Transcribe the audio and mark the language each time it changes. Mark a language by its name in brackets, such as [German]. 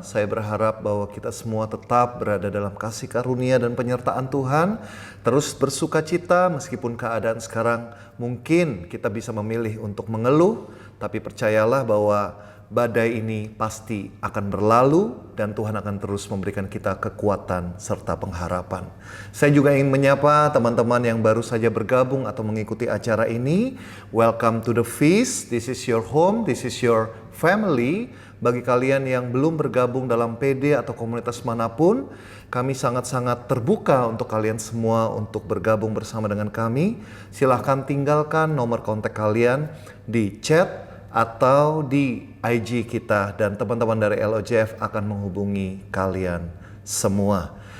[Indonesian] Saya berharap bahwa kita semua tetap berada dalam kasih karunia dan penyertaan Tuhan, terus bersuka cita meskipun keadaan sekarang mungkin kita bisa memilih untuk mengeluh, tapi percayalah bahwa badai ini pasti akan berlalu dan Tuhan akan terus memberikan kita kekuatan serta pengharapan. Saya juga ingin menyapa teman-teman yang baru saja bergabung atau mengikuti acara ini. [English] Welcome to the feast. This is your home, this is your family. [Indonesian] Bagi kalian yang belum bergabung dalam PD atau komunitas manapun, kami sangat-sangat terbuka untuk kalian semua untuk bergabung bersama dengan kami. Silahkan tinggalkan nomor kontak kalian di chat atau di IG kita dan teman-teman dari LOJF akan menghubungi kalian semua.